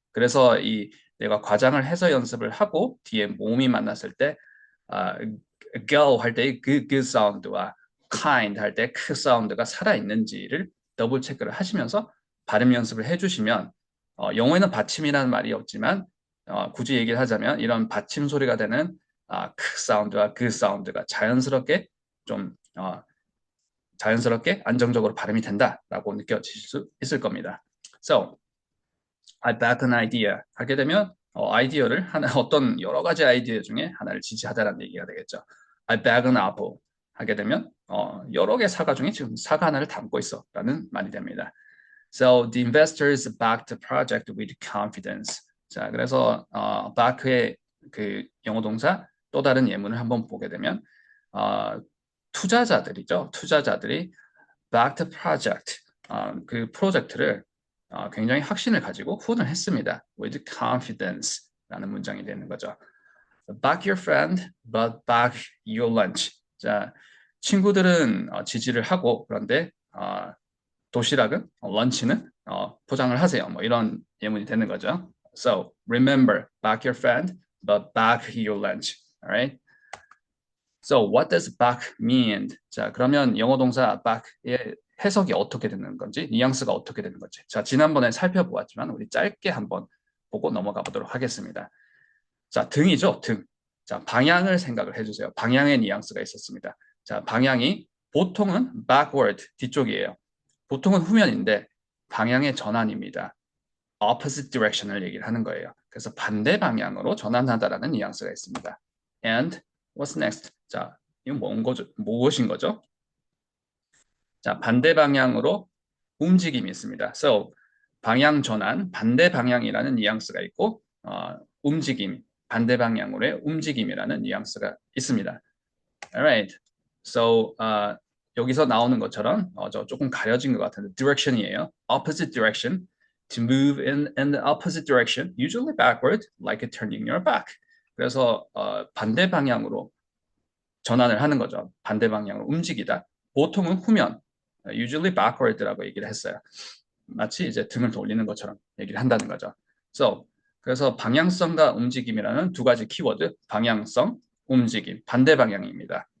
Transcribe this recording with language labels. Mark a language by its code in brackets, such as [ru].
[ko] 그래서 이 내가 과장을 해서 연습을 하고 뒤에 모음이 만났을 때 go 할 때 그 사운드와 kind 할 때 그 사운드가 살아 있는지를 더블 체크를 하시면서 발음 연습을 해주시면 영어에는 받침이라는 말이 없지만 굳이 얘기를 하자면 이런 받침 소리가 되는 크 사운드와 그 사운드가 자연스럽게 좀 자연스럽게 안정적으로 발음이 된다라고 느껴지실 수 있을 겁니다. [en] So, I back an idea [ko] 하게 되면 아이디어를 하나 어떤 여러 가지 아이디어 중에 하나를 지지하다라는 얘기가 되겠죠. [en] I back an apple [ko] 하게 되면 여러 개 사과 중에 지금 사과 하나를 담고 있어라는 말이 됩니다. [en] So the investors backed the project with confidence. [ko] 자, 그래서 back의 그 영어 동사 또 다른 예문을 한번 보게 되면 투자자들이죠. 투자자들이 backed the project 그 프로젝트를 굉장히 확신을 가지고 후원을 했습니다. with confidence라는 문장이 되는 거죠. [en] Back your friend, but back your lunch. [ko] 자, 친구들은 지지를 하고 그런데 도시락은 런치는 포장을 하세요. 뭐 이런 예문이 되는 거죠. [en] So remember, back your friend, but back your lunch. Alright. So what does back mean? [ko] 자, 그러면 영어 동사 back의 해석이 어떻게 되는 건지, 뉘앙스가 어떻게 되는 건지. 자, 지난번에 살펴보았지만 우리 짧게 한번 보고 넘어가 보도록 하겠습니다. 자, 등이죠, 등. 자, 방향을 생각을 해주세요. 방향의 뉘앙스가 있었습니다. 자, 방향이 보통은 backward, 뒤쪽이에요. 보통은 후면인데 방향의 전환입니다. opposite direction을 얘기를 하는 거예요. 그래서 반대 방향으로 전환하다라는 뉘앙스가 있습니다. [en] And what's next? [ko] 자, 이건 무엇인 거죠? 자, 반대 방향으로 움직임이 있습니다. So, 방향 전환, 반대 방향이라는 뉘앙스가 있고 움직임, 반대 방향으로의 움직임이라는 뉘앙스가 있습니다. [en] Alright. [ko] So, 여기서 나오는 것처럼 저 조금 가려진 것 같은데 direction이에요. [en] Opposite direction. To move in the opposite direction, usually backward, like turning your back. [ko] 그래서 반대 방향으로 전환을 하는 거죠. 반대 방향으로 움직이다. 보통은 후면, usually backward라고 얘기를 했어요. 마치 이제 등을 돌리는 것처럼 얘기를 한다는 거죠. So, 그래서 방향성과 움직임이라는 두 가지 키워드, 방향성, 움직임, 반대 방향입니다.